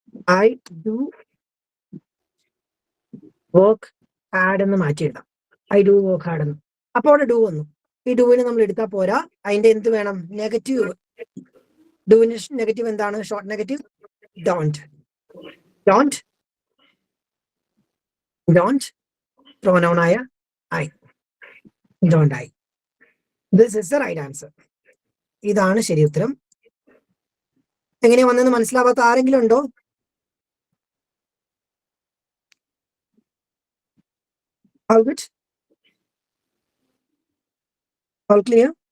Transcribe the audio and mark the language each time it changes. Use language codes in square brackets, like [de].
[en] I do work hard [ml] എന്ന് മാറ്റി എഴുതാം. ഐ ഡു വർക്ക് ഹാർഡ് എന്ന്. അപ്പൊ അവിടെ ഡു വന്നു. ഈ ഡുവിനെ നമ്മൾ എടുത്താൽ പോരാ, അതിന്റെ എന്ത് വേണം? നെഗറ്റീവ്. ഡുവിന്റെ നെഗറ്റീവ് എന്താണ്? Short negative don't. [en] Don't pronoun ആയ I. Don't I. This is the right answer. [ml] ഇതാണ് ശരി ഉത്തരം. എങ്ങനെയാ വന്നെന്ന് മനസ്സിലാവാത്ത ആരെങ്കിലും ഉണ്ടോ? [en] All good? All clear?